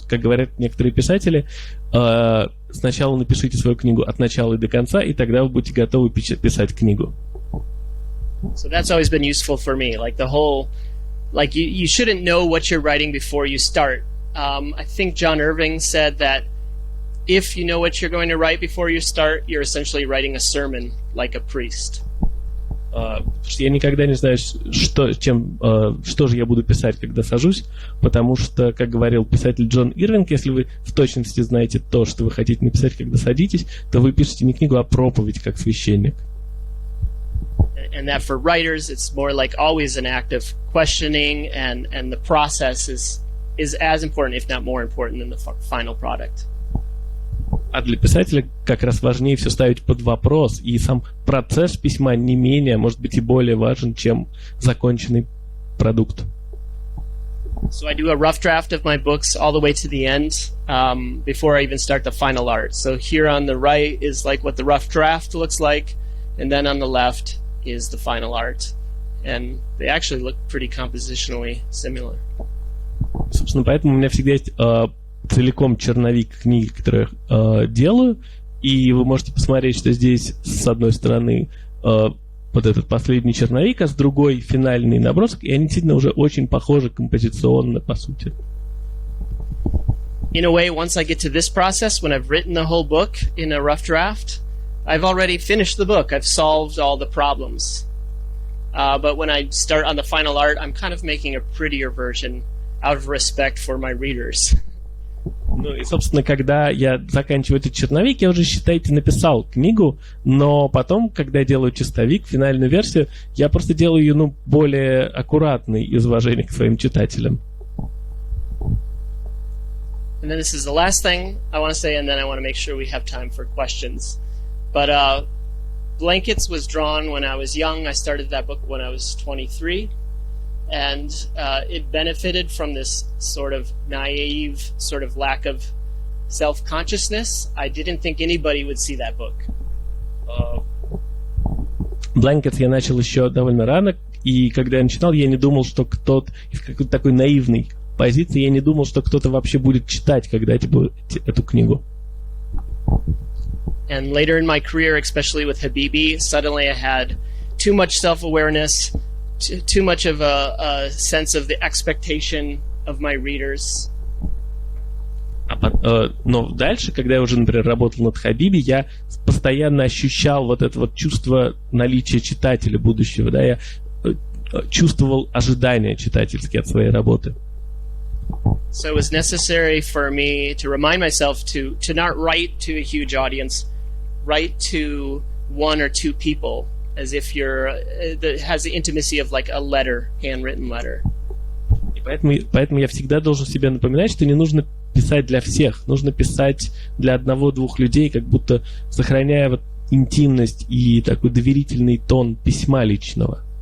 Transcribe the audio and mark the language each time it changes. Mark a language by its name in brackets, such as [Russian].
[Russian] Как говорят некоторые писатели, сначала напишите свою книгу от начала и до конца, и тогда вы будете готовы писать книгу. [English] So that's always been useful for me. Like the whole, like you shouldn't know what you're writing before you start. I think John Irving said that if you know what you're going to write before you start, you're essentially writing a sermon like a priest. [Russian] Я никогда не знаю, что же я буду писать, когда сажусь, потому что, как говорил писатель Джон Ирвинг, если вы в точности знаете то, что вы хотите написать, когда садитесь, то вы пишете не книгу, а проповедь, как священник. [English] And that for writers, it's more like always an act of questioning, and the process is as important, if not more important, than the final product. [Russian] А для писателя как раз важнее все ставить под вопрос, и сам процесс письма не менее, может быть, и более важен, чем законченный продукт. [English] So I do a rough draft of my books all the way to the end before I even start the final art. So here on the right is like what the rough draft looks like, and then on the left is the final art. And they actually look pretty compositionally similar. [Russian] Собственно, поэтому у меня всегда есть целиком черновик книги, которую я делаю, и вы можете посмотреть, что здесь с одной стороны вот этот последний черновик, а с другой финальный набросок, и они действительно уже очень похожи композиционно, по сути. [English] In a way, once I get to this process, when I've written the whole book in a rough draft, I've already finished the book. I've solved all the problems. But when I start on the final art, I'm kind of making a prettier version out of respect for my readers. [Russian] Ну и, собственно, когда я заканчиваю этот черновик, я уже, считайте, написал книгу, но потом, когда я делаю чистовик, финальную версию, я просто делаю ее, более аккуратной из уважения к своим читателям. [English] And then this is the last thing I want to say, and then I want to make sure we have time for questions. But Blankets was drawn when I was young. I started that book when I was 23. And it benefited from this sort of naive, sort of lack of self-consciousness. I didn't think anybody would see that book. [Russian] Blankets я начал еще довольно рано, и когда я начинал, я не думал, что кто-то из какой-то такой наивной позиции, я не думал, что кто-то вообще будет читать эту книгу. [English] And later in my career, especially with Habibi, suddenly I had too much self-awareness, too much of a sense of the expectation of my readers. [Russian] Но дальше, когда я уже, например, работал над Habibi, я постоянно ощущал вот это вот чувство наличия читателя будущего, да, я чувствовал ожидания читательские от своей работы. [English] So it was necessary for me to remind myself to not write to a huge audience, write to one or two people, as if that has the intimacy of like a letter, handwritten letter. [Russian] И поэтому я всегда должен себе напоминать, что не нужно писать для всех, нужно писать для одного-двух людей, как будто сохраняя вот интимность и такой доверительный тон письма личного.